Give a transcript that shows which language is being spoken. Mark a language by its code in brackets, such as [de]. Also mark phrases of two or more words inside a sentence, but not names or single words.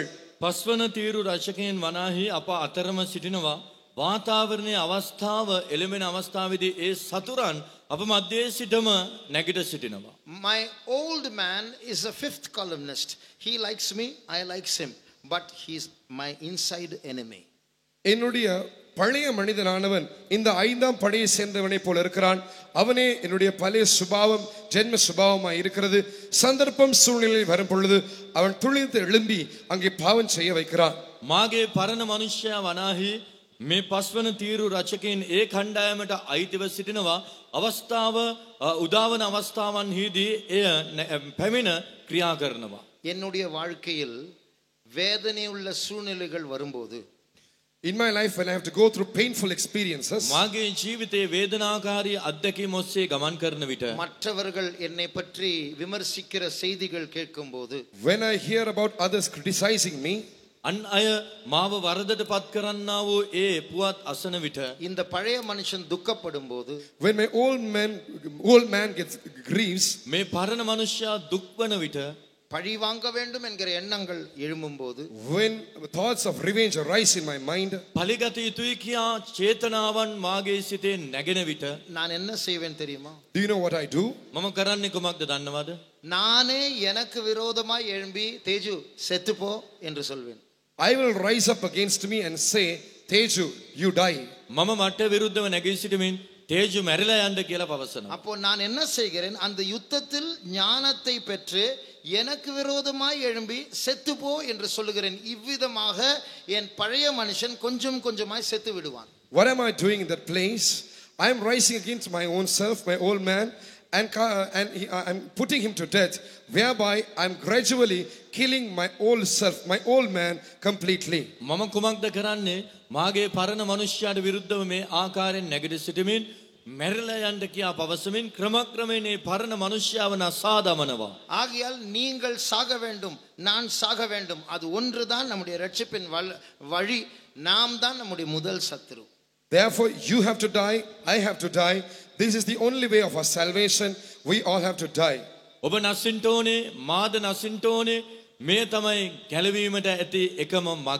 [si] පස්වන තීරු රචකයන් වනාහි අප අතරම සිටිනවා. වාතාවරණයේ අවස්ථාව එළඹෙන අවස්ථාවේදී ඒ සතුරන් අප මැදේ සිටම නැගිට සිටිනවා. [en] My old man is a fifth columnist. He likes me, I likes him, but he's my inside enemy. [ta] என்னுடைய பழைய மனிதனானவன் இந்த ஐந்தாம் படையை சேர்ந்தவனை போல இருக்கிறான். அவனே என்னுடைய பழைய சுபாவம் ஜென்ம சுபாவமாய் இருக்கிறது. சந்தர்ப்பம் சூழ்நிலை வரும் பொழுது அவன் துளிர்த்து எழும்பி அங்கே பாவம் செய்ய வைக்கிறான். [si] මාගේ පරණ මනුෂ්‍යයා වනාහි මේ පස්වන තීරු රචකයන් ඒ කණ්ඩායමට අයිතිව සිටිනවා. අවස්ථාව උදාවන අවස්ථාවන්හිදී එය පැමිණ ක්‍රියා කරනවා. [ta] என்னுடைய வாழ்க்கையில் வேதனை உள்ள சூழ்நிலைகள் வரும்போது, [en] in my life when I have to go through painful experiences, [si] මාගේ ජීවිතයේ වේදනාකාරී අත්දැකීම් ඔස්සේ ගමන් කරන විට [ta] மற்றவர்கள் என்னை பற்றி விமர்சிக்கிற செய்திகள் கேட்கும்போது, [en] when I hear about others criticizing me, [si] අන් අය මාව වරදට පත් කරන්නා වූ ඒ පුවත් අසන විට [ta] இந்த பழைய மனுஷன் துக்கப்படும் போது, [en] when my old man gets grieves, [si] මේ පරණ මනුෂ්‍යයා දුක් වන විට [ta] பழி வாங்க வேண்டும் என்கிற எண்ணங்கள் எழும்பும்போது, [en] when thoughts of revenge arise in my mind, [si] පලිගත යුතුයි කියා චේතනාවන් මාගේ සිතේ නැගෙන විට [ta] நான் என்ன செய்வேன் தெரியுமா? [en] do you know what I do? [si] මම කරන්නේ කුමක්ද දන්නවද? [ta] நானே எனக்கு விரோதமாய் எழும்பி தேஜு செத்துப்போ என்று சொல்வேன். [en] I will rise up against me and say, Teju, you die. [si] මම මට විරුද්ධව නැගී සිටමින් තේජු මැරිලා යන්න කියලා පවසනවා. [ta] அப்போ நான் என்ன செய்கிறேன்? அந்த யுத்தத்தில் ஞானத்தை பெற்று எனக்கு விரோதமாய் எழும்பி செத்துப்போ என்று சொல்லுகிறேன். இவ்விதமாக என் பழைய மனுஷன் கொஞ்சம் கொஞ்சமாய் செத்து விடுவான். [en] What am I doing in that place? I am rising against my own self, my old man, and I'm putting him to death, whereby I'm gradually killing my old self, my old man completely. [si] මම කුමක්ද කරන්නේ? මාගේ පරණ මනුෂ්‍යයාට විරුද්ධව මේ ආකාරයෙන් නැගිට සිටමින් මැරිලා යන්න කියා පවසමින් ක්‍රමක්‍රමයෙන් මේ පරණ මනුෂ්‍යයව නසා දමනවා. [ta] ஆகையால் நீங்கள் சாக வேண்டும், நான் சாக வேண்டும். அது ஒன்றுதான் நம்முடைய ரட்சிப்பின் வழி. நாம் தான் நம்முடைய முதல் சத்துரு. [en] Therefore you have to die, I have to die. This is the only way of our salvation. We all have to die. [si] ඔබ නසින්ට ඕනේ, මාද නසින්ට ඕනේ. මේ තමයි ගැලවීමට ඇති එකම මඟ.